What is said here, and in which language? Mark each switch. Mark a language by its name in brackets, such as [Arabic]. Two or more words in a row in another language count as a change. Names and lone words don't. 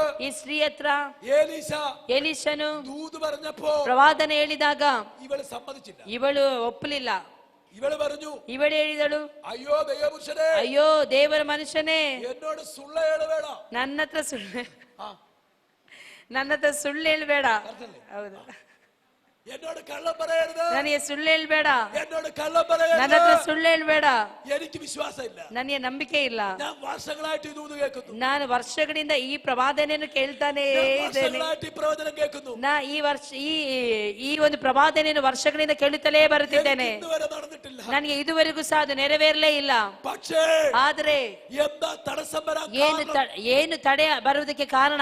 [Kannada] ಈ ಸ್ತ್ರೀ ಹತ್ರ ಎಲೀಷನು ಪ್ರವಾದನೆ ಹೇಳಿದಾಗ ಇವಳು ಸಮ್ಮತಿಸಿಲ್ಲ. ಇವಳು ಒಪ್ಪಲಿಲ್ಲ. ಇವಳು പറഞ്ഞു, ಇವಳು ಹೇಳಿದಳು, ಅಯ್ಯೋ ದೈವಪುರುಷನೇ, ಅಯ್ಯೋ ದೇವರ ಮನುಷ್ಯನೇ, എന്നോട് ಸುಳ್ಳು ಹೇಳಬೇಡ. ನನ್ನ ಹತ್ರ ಸುಳ್ಳು ಹೇಳ್ಬೇಡ. ಹೌದು, [Malayalam] എന്നോട് കള്ളം പറയരുത്. [Kannada] ನನಗೆ ಸುಳ್ಳು ಹೇಳ್ಬೇಡ. [Malayalam] എന്നോട് കള്ളം പറയരുത്. [Kannada] ನನ್ನ ಹತ್ರ ಸುಳ್ಳು ಹೇಳ್ಬೇಡ. [Malayalam] എനിക്ക് വിശ്വാസം ಇಲ್ಲ. [Kannada] ನನಗೆ ನಂಬಿಕೆ ಇಲ್ಲ. [Malayalam] ഞാൻ വർഷങ്ങളായിട്ട് ഇത് കേൾക്കുന്നു. [Kannada] ನಾನು ವರ್ಷಗಳಿಂದ ಈ ಪ್ರವಾದನೆಯನ್ನು ಕೇಳ್ತಾನೆ ಇದ್ದೇನೆ. ನಾ ಈ ಒಂದು ಪ್ರವಾದನೆಯನ್ನು ವರ್ಷಗಳಿಂದ ಕೇಳುತ್ತಲೇ ಬರುತ್ತಿದ್ದೇನೆ. ನನಗೆ ಇದುವರೆಗೂ ಸಹ ಅದು ನೆರವೇರಲೇ ಇಲ್ಲ. ಆದರೆ ಏನು ತಡೆ ಬರುವುದಕ್ಕೆ ಕಾರಣ?